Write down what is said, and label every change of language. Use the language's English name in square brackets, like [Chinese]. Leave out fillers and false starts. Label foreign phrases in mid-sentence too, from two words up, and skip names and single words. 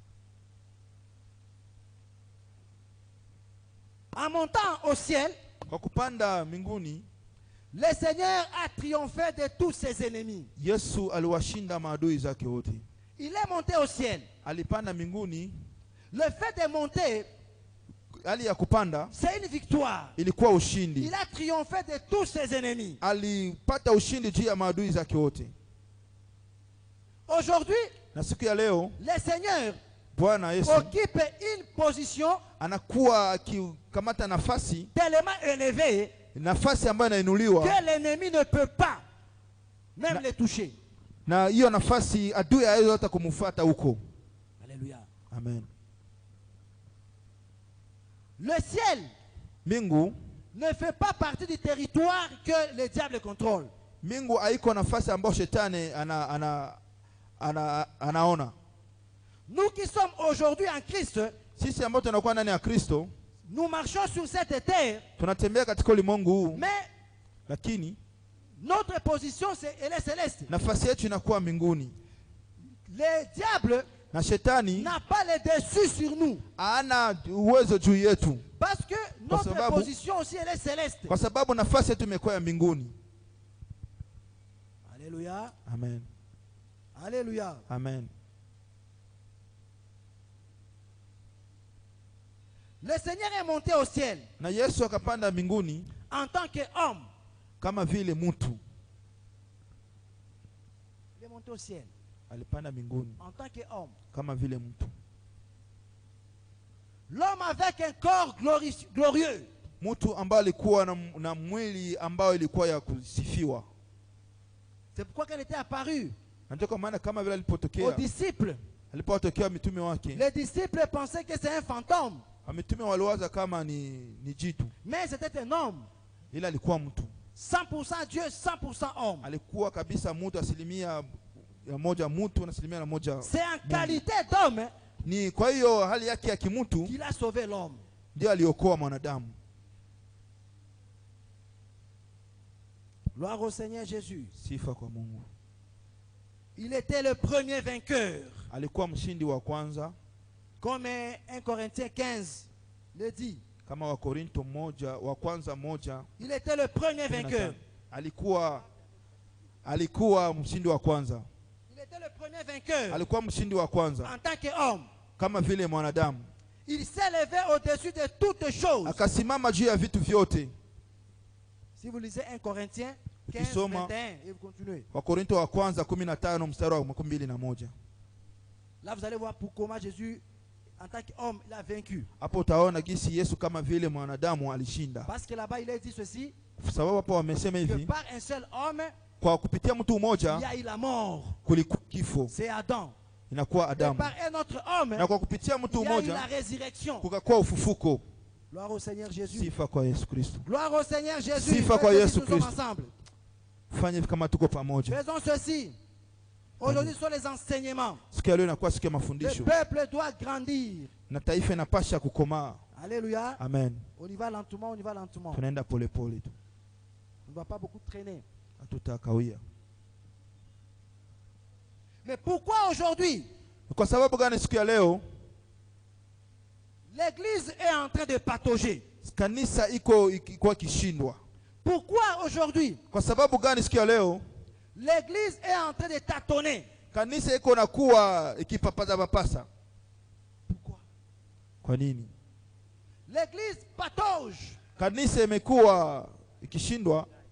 [French] En montant au ciel, [Swahili] Kwa kupanda mbinguni, [French] le Seigneur a triomphé de tous ses ennemis. [Swahili] Yesu aliwashinda maadui zake wote. [French] Il est monté au ciel. [Swahili] Alipanda mbinguni. [French] Le fait de monter, [Swahili] Hali ya kupanda [French] c'est une victoire. [Swahili] ilikuwa ushindi. [French] Il a triomphé de tous ses ennemis. [Swahili] Alipata ushindi juu ya maadui zake wote. [French] Aujourd'hui, [Swahili] Na siku ya leo [French] le Seigneur [Swahili] Bwana Yesu [French] occupe une position [Swahili] anakuwa akikamata nafasi, [French] tellement élevée [Swahili] nafasi ambayo inainuliwa [French] que l'ennemi ne peut pas même les toucher. [Swahili] Na hiyo nafasi adui hawezi hata kumfuata huko. [French] Alléluia. [Swahili] Amen. [French] Le ciel [Swahili] Mbingu [French] ne fait pas partie du territoire que le diable contrôle. [Swahili] Mbingu haiko nafasi ambayo shetani anaona. [French] Nous qui sommes aujourd'hui en Christ, [Swahili] sisi ambao tunakuwa ndani ya Kristo, [French] nous marchons sur cette terre, [Swahili] tunatembea katika ulimwengu huu, [French] mais [Swahili] lakini [French] notre position elle est céleste. [Swahili] Nafasi yetu inakuwa mbinguni. [French] Le diable [Swahili] na shetani [French] n'a pas le dessus sur nous. [Swahili] Hana uwezo juu yetu. [French] Parce que notre position aussi elle est céleste. [Swahili] Kwa sababu nafasi yetu imekuwa ya mbinguni. [French] Alléluia. [Swahili] Amen. [French] Alléluia. [Swahili] Amen. [French] Le Seigneur est monté au ciel. [Swahili] Na Yesu akapanda mbinguni [French] en tant qu'homme. [Swahili] Kama vile mtu. [French] Il est monté au ciel. [Swahili] Alipanda mbinguni [French] en tant qu'homme. [Swahili] Kama vile mtu. [French] L'homme avec un corps glorieux. [Swahili] Mtu ambaye alikuwa na mwili ambao ilikuwa ya kusifiwa. [French] C'est pourquoi qu'elle était apparue. [Swahili] Ndio kwa maana kama vile alipotokea [French] aux disciples. [Swahili] Alipotokea mitume wake. [French] Les disciples pensaient que c'est un fantôme. [Swahili] Mitume waliwaza kama ni jitu. [French] Mais c'était un homme. [Swahili] Ila alikuwa mtu. [French] 100% Dieu, 100% homme. [Swahili] Alikuwa kabisa mtu asilimia ya moja mtu na asilimia ya moja. [French] C'est en qualité d'homme. [Swahili] Ni kwa hiyo hali yake ya kimutu [French] qu'il a sauvé l'homme. [Swahili] Ndio aliokoa mwanadamu. [French] Gloire au Seigneur Jésus. [Swahili] Sifa kwa Mungu. [French] Il était le premier vainqueur. [Swahili] Alikuwa mshindi wa kwanza. [French] Comme 1 Corinthiens 15 le dit. [Swahili] Kama wa Korinto moja wa kwanza moja. [French] Il était le premier vainqueur. [Swahili] Alikuwa mshindi wa kwanza. [French] Il était le premier vainqueur. [Swahili] Alikuwa mshindi wa kwanza. [French] En tant qu'homme. [Swahili] Kama vile mwanadamu. [French] Il s'est levé au-dessus de toutes choses. [Swahili] Akasimama juu ya vitu vyote. [French] Si vous lisez 1 Corinthiens 15, 21 et vous continuez. [Swahili] Wa Korinto wa kwanza 15 mstari wa 21. [French] Là vous allez voir pour comment Jésus en tant qu'homme il a vaincu. [Swahili] Hapo utaona gisi Yesu kama vile mwanadamu alishinda. [French] Parce que là-bas il est dit ceci. [Swahili] Sababu hapo wamesema hivi. [French] Par un seul homme [Swahili] kwa kupitia mtu mmoja [French] il y a eu la mort. [Swahili] Kulikuwa kifo. [French] C'est Adam. [Swahili] Inakuwa Adamu. [French] Par un autre homme [Swahili] na kwa kupitia mtu mmoja [French] il y a eu la résurrection. [Swahili] Kukakuwa ufufuko. [French] Gloire au Seigneur Jésus. [Swahili] Sifa kwa Yesu Kristo. [French] Gloire au Seigneur Jésus. [Swahili] Sifa kwa Yesu Kristo. [French] Ensemble. [Swahili] Fanye kama tuko pamoja. [French] Faisons ceci. Aujourd'hui sont les enseignements. Le peuple doit grandir. [Swahili] Na taifa inapasha kukomaa. [French] Alléluia. [Swahili] Amen. [French] On y va lentement, on y va lentement. [Swahili] Tunaenda pole pole tu. [French] On ne va pas beaucoup traîner. [Swahili] Hatutakawia. [French] Mais pourquoi aujourd'hui? [Swahili] Kwa sababu gani siku ya leo? [French] L'église est en train de patauger. [Swahili] Kanisa iko kishindwa. [French] Pourquoi aujourd'hui? [Swahili] Kwa sababu gani siku ya leo? [French] L'église est en train de tâtonner. [Swahili] Kanisa iko nakuwa ikipapasa papasa. [French] Pourquoi? [Swahili] Kwa nini? [French] L'église patauge. [Swahili] Kanisa imekuwa ikishindwa.